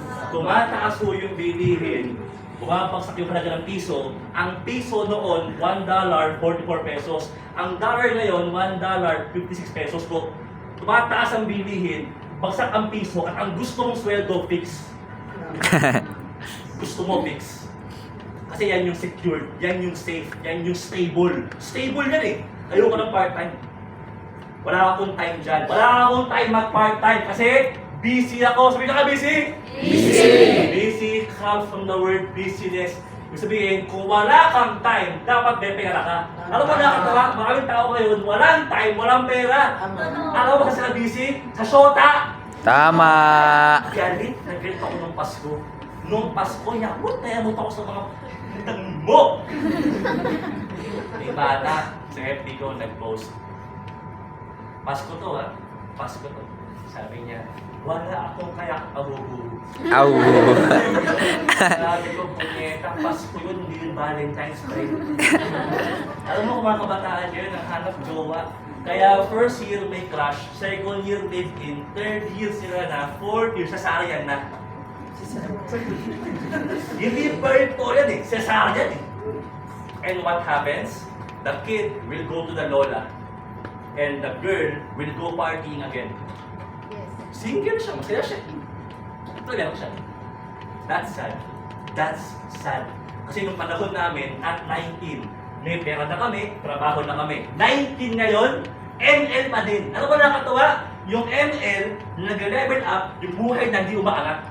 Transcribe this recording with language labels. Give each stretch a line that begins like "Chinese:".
Filipino: Tumataas ho yung bilihin, bumabagsak yung halaga ng piso. Ang piso noon, $1, 44 pesos. Ang dollar ngayon, $1, 56 pesos po. Tumataas ang bilihin, bagsak ang piso, at ang gusto mong sweldo, fix. Gusto mo fix. Kasi yan yung secured, yan yung safe, yan yung stable. Stable yan eh. Ayoko ng part-time. Wala akong time dyan. Wala akong time mag-part-time kasi busy ako. Sabihin ka busy?
English: Busy comes from the word busyness.
Filipino: Ibig sabihin, kung wala kang time, dapat may pera ka. Alam mo nakakatawa, maraming tao ngayon, walang time, walang pera. Alam mo kasi na busy? Sa shota! Tama. Galit na galit ako nung Pasko. Nung Pasko, yamot ako sa mga putang mo! May bata sa FB ko nag-post. Pasko to ha? Pasko to. Sabi niya, wala akong kaya kahuhuru. Aw. Sabi ko, punyeta, Pasko yun, hindi yun Valentine's Day. Alam mo kung mga kabataan yun, ang hanap jowa. Kaya first year may crush, second year live-in, third year sila na, fourth year, sasaryan na. Hindi birth po yan eh, cesarean eh.
English: And what happens? The kid will go to the lola and the girl will go partying again.
Filipino: Single siya, masaya siya. Ito lang siya.
English: That's sad. That's sad.
Filipino: Kasi nung panahon namin, at 19, may pera na kami, trabaho na kami. 19 ngayon, ML pa din. Ano ba nakakatawa? Yung ML, nag-level up, yung buhay na hindi umaangat.